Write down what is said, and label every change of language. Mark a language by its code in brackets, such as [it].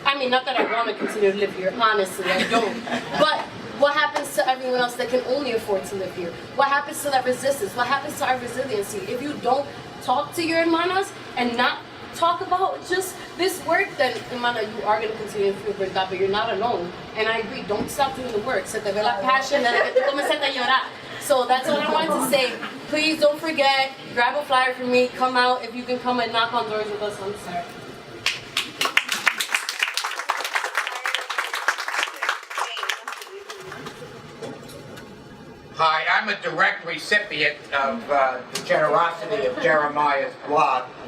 [en] I mean, not that I want to continue to live here. Honestly, I don't. But what happens to everyone else that can only afford to live here? What happens to that resistance? What happens to our resiliency? If you don't talk to your [es] hermanas [en] and not talk about just this work, then, [es] hermana, [en] you are going to continue to feel burnt out, but you're not alone. And I agree, don't stop doing the work. [es] Se te ve la passion, desde que tú comenzaste a llorar. [en] So that's what I wanted to say. Please don't forget, grab a flyer for me, come out if you can come and knock on doors with us on Saturday. Hi, I'm a direct recipient of the generosity of Jeremiah's blog.